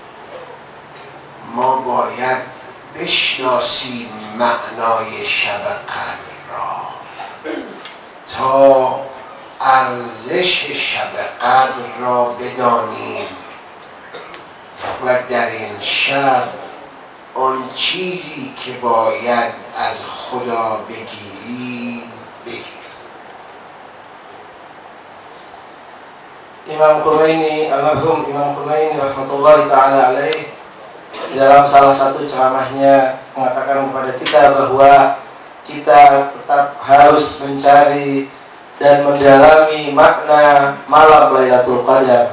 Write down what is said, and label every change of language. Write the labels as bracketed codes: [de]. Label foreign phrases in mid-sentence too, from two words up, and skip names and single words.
[fa] ما باید بشناسیم معنای شب قدر را تا ارزش شب قدر را بدانیم و در این شب آن چیزی که باید از خدا بگیریم بگیریم. [id] Imam Khomeini, almarhum Imam Khomeini [ar] رحمة الله تعالى عليه, [id] dalam salah satu ceramahnya mengatakan kepada kita bahwa kita tetap harus mencari dan mendalami makna malam Lailatul Qadar.